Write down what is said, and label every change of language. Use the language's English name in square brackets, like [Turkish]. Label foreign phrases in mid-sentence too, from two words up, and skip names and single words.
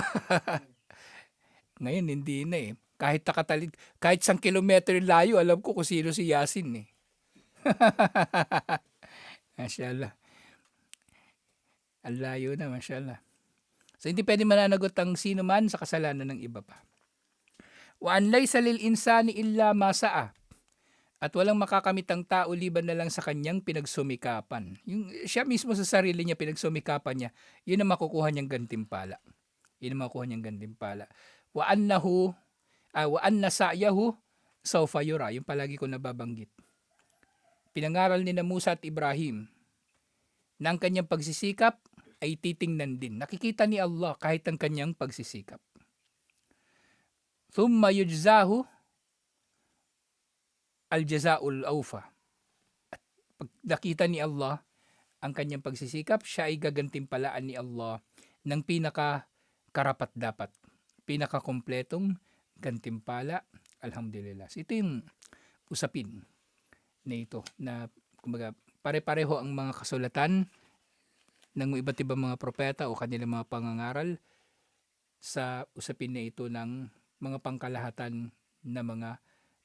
[Filipino] Ngayon, hindi na eh. Kahit 1 kilometro layo, alam ko kung sino si Yasin eh. Mashallah. Ang layo na, mashallah. So, hindi pwede mananagot ang sino man sa kasalanan ng iba pa. [Arabic] وأن ليس للإنسان إلا ما سعى. [Filipino] At walang makakamit ang tao liban na lang sa kanyang pinagsumikapan. Yung siya mismo sa sarili niya, pinagsumikapan niya, yun ang makukuha niyang gantimpala. [Arabic] وأن سعيه سوف يرى. [Filipino] Yung palagi ko nababanggit. Pinangaral ni na Musa at Ibrahim na ang kanyang pagsisikap ay titingnan din. Nakikita ni Allah kahit ang kanyang pagsisikap. [Arabic] ثم يجزاه الجزاء الأوفى. [Filipino] At pag nakita ni Allah ang kanyang pagsisikap, siya ay gagantimpalaan ni Allah ng pinaka-karapat-dapat, pinaka-kompletong gantimpala. Alhamdulillah. So, ito yung usapin na ito na kumbaga pare-pareho ang mga kasulatan ng iba't ibang mga propeta o kanilang mga pangangaral sa usapin na ito ng mga pangkalahatan na mga prinsipyo.